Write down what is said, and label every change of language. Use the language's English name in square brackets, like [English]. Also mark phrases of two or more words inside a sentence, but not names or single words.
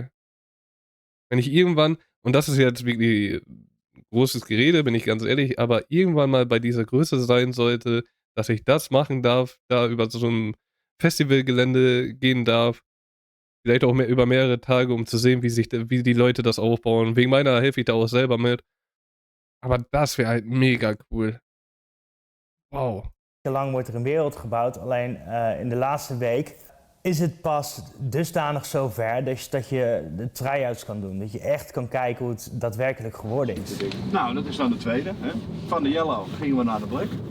[German] Wenn ich irgendwann, und das ist jetzt wirklich großes Gerede, bin ich ganz ehrlich, aber irgendwann mal bei dieser Größe sein sollte, dass ich das machen darf, da über so ein Festivalgelände gehen darf, vielleicht auch über mehrere Tage, um zu sehen, wie die Leute das aufbauen. Wegen meiner helfe ich da auch selber mit. Aber das wäre halt mega cool. Wow. [Dutch] Lang wordt er een wereld gebouwd, alleen in de laatste week is het pas dusdanig zover dat je de try-outs kan doen. Dat je echt kan kijken hoe het daadwerkelijk geworden is. Nou, dat is dan de tweede. Hè? Van de yellow gingen we naar de black.